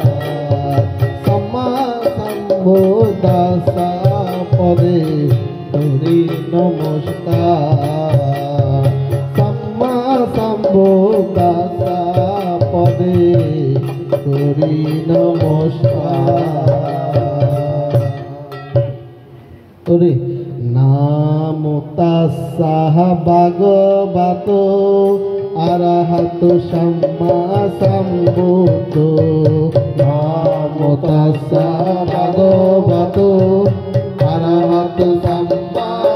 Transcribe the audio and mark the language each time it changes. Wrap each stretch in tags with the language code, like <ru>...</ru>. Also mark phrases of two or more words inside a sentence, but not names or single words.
<pi>সম্মা সম্বুদ্ধাস্সা</pi> <bn>পদে করি নমস্কার।</bn> <pi>সম্মা সম্বুদ্ধাস্সা</pi> <bn>পদে করি নমস্কার।</bn> <pi>নামো তাস্সা ভগবতো আরহতো সম্মা সম্বুদ্ধ। নামো তাস্সা ভগবতো আরহতো সম্মা</pi>